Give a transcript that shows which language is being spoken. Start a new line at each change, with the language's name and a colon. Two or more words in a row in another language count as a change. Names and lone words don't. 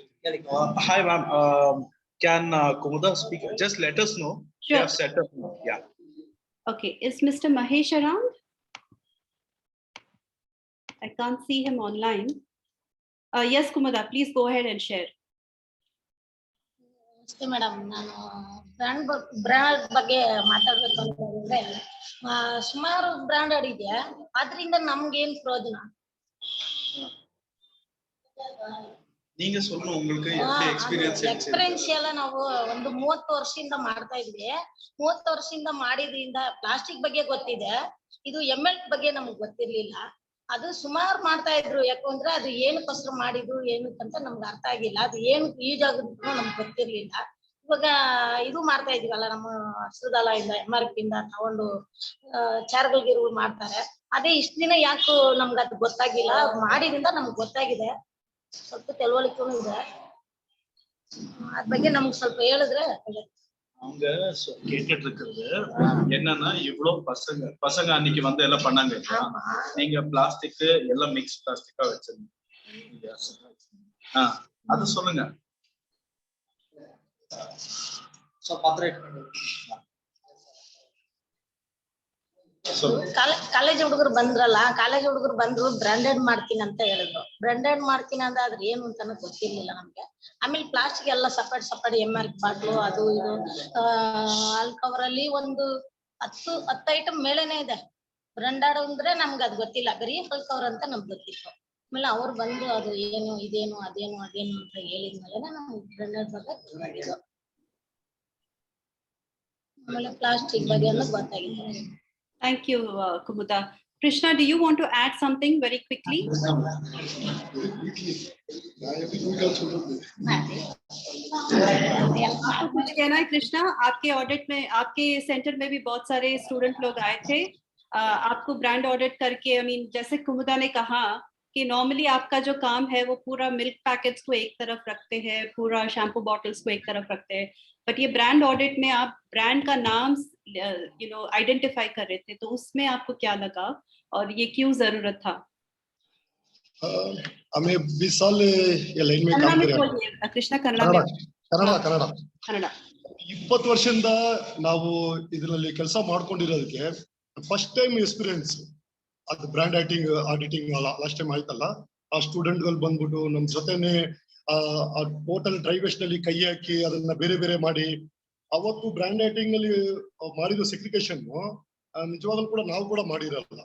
English: Hi, ma'am. Can Kumuda speak? Just let us know. Sure. We have set up. Yeah. Okay, is Mr. Mahesh around? I can't see him online. Yes, Kumada, please go ahead and share.
Kannada: ನಮಸ್ತೆ ಮೇಡಮ್, ನಾನು ಬ್ರ್ಯಾಂಡ್ ಬಗ್ಗೆ ಮಾತಾಡ್ಬೇಕು ಅಂತಂದ್ರೆ ಸುಮಾರು ಬ್ರ್ಯಾಂಡ್ ಆಡಿದೆ, ಅದರಿಂದ ನಮ್ಗೆ ಏನ್ ಪ್ರಯೋಜನ?
Tamil: நீங்க சொல்லணும் உங்களுக்கு எப்படி
Kannada: ಎಕ್ಸ್ಪೀರಿಯನ್ಸ್ ಎಲ್ಲ ನಾವು ಒಂದು 30 ವರ್ಷದಿಂದ ಮಾಡ್ತಾ ಇದ್ವಿ. 30 ವರ್ಷದಿಂದ ಮಾಡಿದ್ರಿಂದ ಪ್ಲಾಸ್ಟಿಕ್ ಬಗ್ಗೆ ಗೊತ್ತಿದೆ, ಇದು ML ಬಗ್ಗೆ ನಮ್ಗೆ ಗೊತ್ತಿರ್ಲಿಲ್ಲ. ಅದು ಸುಮಾರು ಮಾಡ್ತಾ ಇದ್ರು, ಯಾಕಂದ್ರೆ ಅದು ಏನಕ್ಕೋಸ್ಕರ ಮಾಡಿದ್ರು ಏನಕ್ಕಂತ ನಮ್ಗೆ ಅರ್ಥ ಆಗಿಲ್ಲ. ಅದು ಏನು ಯೂಸ್ ಆಗುತ್ತೆ ನಮ್ಗೆ ಗೊತ್ತಿರ್ಲಿಲ್ಲ. ಇವಾಗ ಇದು ಮಾಡ್ತಾ ಇದೀವಲ್ಲ, ನಮ್ಮ ಹಸಿರು ದಳ ಇಂದ MRP ಇಂದ ತಗೊಂಡು ಚಾರ್ಗಲ್ಗಿರು ಮಾಡ್ತಾರೆ. ಅದೇ ಇಷ್ಟ ದಿನ ಯಾಕೆ ನಮ್ಗೆ ಅದು ಗೊತ್ತಾಗಿಲ್ಲ, ಅದು ಮಾಡಿದ್ರಿಂದ ನಮ್ಗೆ ಗೊತ್ತಾಗಿದೆ. ಸ್ವಲ್ಪ ತಿಳುವಳಿಕೆ ಇದೆ, ಅದ್ರ ಬಗ್ಗೆ ನಮ್ಗೆ ಸ್ವಲ್ಪ ಹೇಳಿದ್ರೆ.
Tamil: அவங்க கேட்டுட்டு இருக்கிறது என்னன்னா, இவ்வளவு பசங்க அன்னைக்கு வந்து எல்லாம் பண்ணாங்க. நீங்க பிளாஸ்டிக் எல்லாம் மிக்ஸ் பிளாஸ்டிக்கா வச்சிருந்தீங்க, அது சொல்லுங்க.
Kannada: ಕಾಲೇಜ್ ಹುಡುಗರು ಬಂದ್ರಲ್ಲ, ಕಾಲೇಜ್ ಹುಡುಗರು ಬಂದ್ರು ಬ್ರಾಂಡೆಡ್ ಮಾಡ್ತೀನಿ ಅಂತ ಹೇಳಿದ್ರು. ಬ್ರಾಂಡೆಡ್ ಮಾಡ್ತೀನಿ ಅಂದ್ರೆ ಅದ್ರ ಏನು ಅಂತಾನು ಗೊತ್ತಿರ್ಲಿಲ್ಲ ನಮ್ಗೆ. ಆಮೇಲೆ ಪ್ಲಾಸ್ಟಿಕ್ ಎಲ್ಲ ಸಪರೇಟ್ MRP ಬಾಟ್ಲು ಅದು ಇದು
English: all cover
Kannada: ಅಲ್ಲಿ ಒಂದು 10 ಐಟಮ್ ಮೇಲೆನೆ ಇದೆ. ಬ್ರಾಂಡೆಡ್ ಅಂದ್ರೆ ನಮ್ಗೆ ಅದು ಗೊತ್ತಿಲ್ಲ, ಬರೀ
English: all cover
Kannada: ಅಂತ ನಮ್ಗೆ ಗೊತ್ತಿತ್ತು. ಆಮೇಲೆ ಅವ್ರು ಬಂದು ಅದು ಏನು ಇದೇನು ಅದೇನು ಅಂತ ಹೇಳಿದ್ಮೇಲೆ ನಮ್ಗೆ ಬ್ರಾಂಡೆಡ್ ಬಗ್ಗೆ ಗೊತ್ತಾಗಿದ್ದು. ಆಮೇಲೆ ಪ್ಲಾಸ್ಟಿಕ್ ಬಗ್ಗೆ ಅನ್ನೋದು ಗೊತ್ತಾಗಿದೆ.
English: Thank you, Kumuda. Krishna, do you want to add something very quickly?
Hindi: कुछ कहना है कृष्णा? आपके ऑडिट में, आपके सेंटर में भी बहुत सारे स्टूडेंट लोग आए थे, आपको
English: brand audit
Hindi: करके, जैसे कुमुदा ने कहा कि नॉर्मली आपका जो काम है वो पूरा
English: milk packets
Hindi: को एक तरफ रखते हैं, पूरा
English: shampoo bottles
Hindi: को एक तरफ रखते हैं, बट ये
English: brand audit
Hindi: में आप ब्रांड का नाम आइडेंटिफाई कर रहे थे, तो उसमें आपको क्या लगा और ये क्यों जरूरत था? हमें 20 साल ये लाइन में काम कर रहे हैं. कृष्णा कन्नಡ
Kannada: 20 ವರ್ಷದಿಂದ ನಾವು ಇದರಲ್ಲಿ ಕೆಲಸ ಮಾಡ್ಕೊಂಡಿರೋದಕ್ಕೆ
English: first time experience
Kannada: ಅದು
English: brand auditing last time
Kannada: ಆಯ್ತಲ್ಲ, ಆ ಸ್ಟೂಡೆಂಟ್ ಗಳು ಬಂದ್ಬಿಟ್ಟು ನಮ್ ಜೊತೆನೆ
English: total dry waste
Kannada: ನಲ್ಲಿ ಕೈ ಹಾಕಿ ಅದನ್ನ ಬೇರೆ ಬೇರೆ ಮಾಡಿ, ಅವತ್ತು
English: brand auditing
Kannada: ನಲ್ಲಿ ಮಾಡಿದ ಸೆಗ್ರಿಗೇಷನ್ ನಿಜವಾಗ್ಲೂ ಕೂಡ ನಾವು ಕೂಡ ಮಾಡಿರಲ್ಲ.